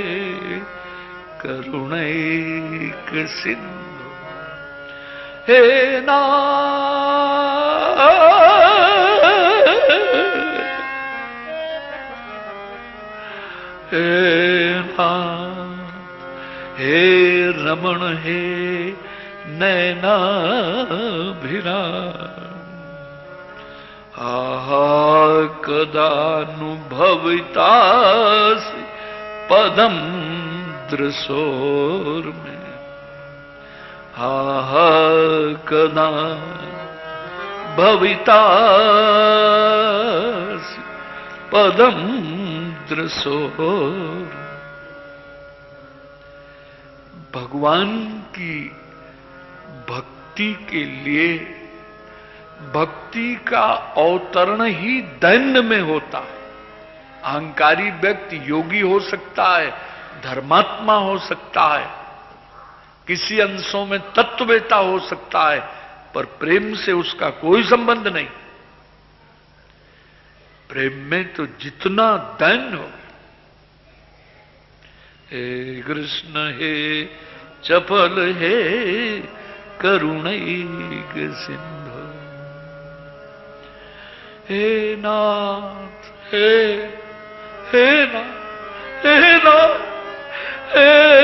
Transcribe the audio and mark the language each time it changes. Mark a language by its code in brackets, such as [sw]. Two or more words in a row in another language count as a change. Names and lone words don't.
[sa] करुणैक सिंधु, हे हे रमण हे नैनाभिराम, आहा कदानुभवितासि पदम दृशोर में, आहा कदा भवितासि पदम दृशोर। [hi] भगवान की भक्ति के लिए भक्ति का अवतरण ही दैन्य में होता है। अहंकारी व्यक्ति योगी हो सकता है, धर्मात्मा हो सकता है, किसी अंशों में तत्ववेता हो सकता है, पर प्रेम से उसका कोई संबंध नहीं। प्रेम में तो जितना दैन्य हो। [sa] हे कृष्ण हे चपल हे करुणैक सिंधु, हे नाथ हे नाथ हे नाथ हे